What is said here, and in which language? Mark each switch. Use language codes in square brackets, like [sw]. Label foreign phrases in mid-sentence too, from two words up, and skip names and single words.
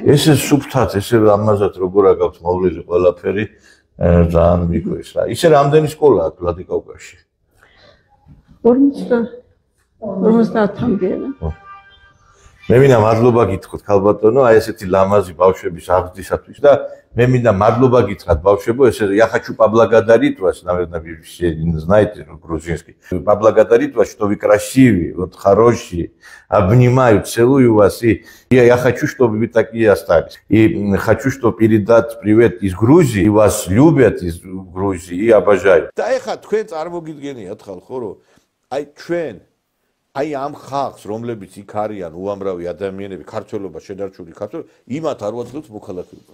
[ka] ესე სუფთად, ესე ამაზად როგორ აგავთ მოვლილი ყველაფერი ძალიან მიგვეს რა. ისე რამდენი სკოლა აქვს ვლადიკაუკაში? 50-მდე. მე მინდა მადლობა გითხრათ ქალბატონო, აი ესეთი ლამაზი ბავშვების აღზრდისათვის და მე მინდა мадლობა გითხრათ ბავშვებო, ესე [ru] я хочу поблагодарить вас, наверное, вы все знаете грузинский. Поблагодарить вас, что вы красивые, вот хорошие. Обнимаю, целую вас и я хочу, чтобы вы такие остались. И хочу, чтобы передать привет из Грузии, и вас любят из Грузии и обожают. [ka] Да ეხა თქვენ წარმოგიდგენიათ ხალხო, რომ აი ჩვენ აი ამ ხალხს, რომლებიც იქ არიან უამრავი ადამიანები, ქართველობა, შედარჩული ქართველობა, იმათ არ ვაძლევთ მოქალაქეობას.